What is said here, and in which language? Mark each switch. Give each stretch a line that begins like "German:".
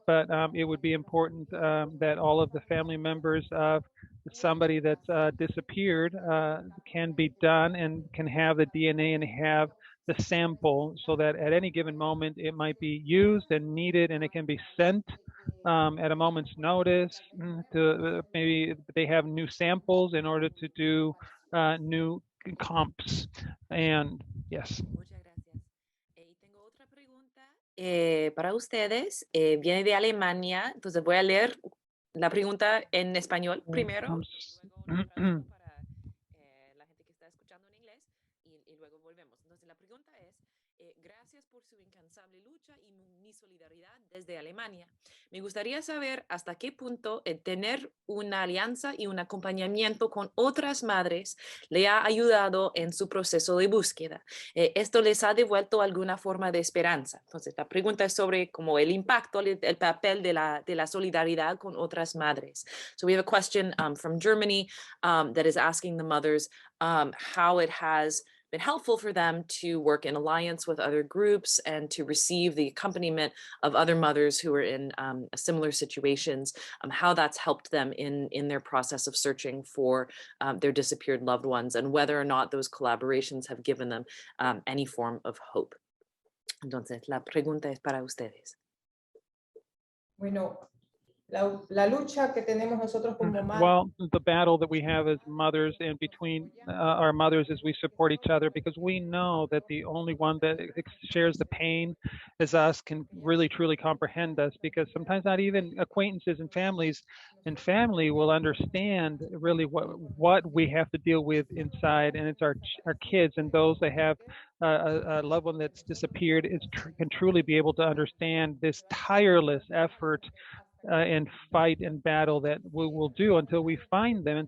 English: But it would be important that all of the family members of somebody that's disappeared can be done, and can have the DNA and have the sample, so that at any given moment it might be used and needed, and it can be sent at a moment's notice to maybe they have new samples in order to do new comps. And yes.
Spanish: Muchas gracias. Y tengo otra pregunta Para ustedes viene de Alemania, entonces voy a leer la pregunta en español primero, luego para la gente que está escuchando en inglés y luego volvemos. Entonces la pregunta es, gracias por su incansable lucha y mi solidaridad desde Alemania. Me gustaría saber hasta qué punto el tener una alianza y un acompañamiento con otras madres le ha ayudado en su proceso de búsqueda. Esto les ha devuelto alguna forma de esperanza. Entonces, la pregunta es sobre como el impacto, el papel de la solidaridad con otras madres.
English: So we have a question from Germany that is asking the mothers how it has been helpful for them to work in alliance with other groups and to receive the accompaniment of other mothers who are in similar situations, how that's helped them in their process of searching for their disappeared loved ones, and whether or not those collaborations have given them any form of hope.
Spanish: Entonces, la pregunta es para ustedes. Bueno, la lucha que tenemos nosotros como madres.
English: Well, the battle that we have as mothers and between our mothers as we support each other, because we know that the only one that shares the pain as us can really truly comprehend us, because sometimes not even acquaintances and family will understand really what we have to deal with inside, and it's our kids and those that have a loved one that's disappeared can truly be able to understand this tireless effort and fight and battle that we will do until we find them.